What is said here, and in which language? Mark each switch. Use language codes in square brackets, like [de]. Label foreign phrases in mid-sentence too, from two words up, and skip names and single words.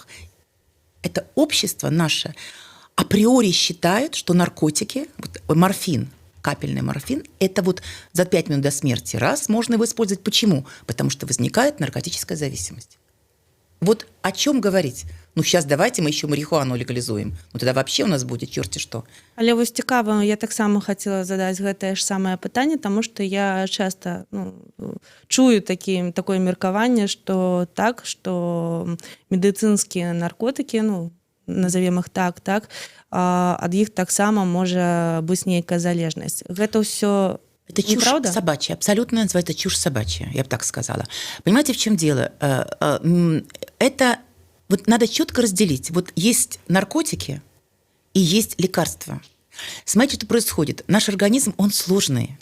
[ru] Это общество наше априори считает, что наркотики, морфин, капельный морфин, это вот за 5 минут до смерти можно его использовать. Почему? Потому что возникает наркотическая зависимость. Вот о чем говорить? Сейчас давайте мы еще марихуану легализуем. Тогда вообще у нас будет черти что. [be] Але вось цікава, я таксама хацела задаць гэтае ж самае пытанне, таму што я часта чую такое меркаванне, што медыцынскія наркотыкі, [ru] назовем их так, [be] ад іх таксама можа быць нейкая залежнасць. Гэта ўсё [ru] это чушь неправда? Собачья, абсолютно называется чушь собачья, я бы так сказала. Понимаете, в чем дело? Это вот надо четко разделить. Вот есть наркотики и есть лекарства. Смотрите, что происходит. Наш организм, он сложный.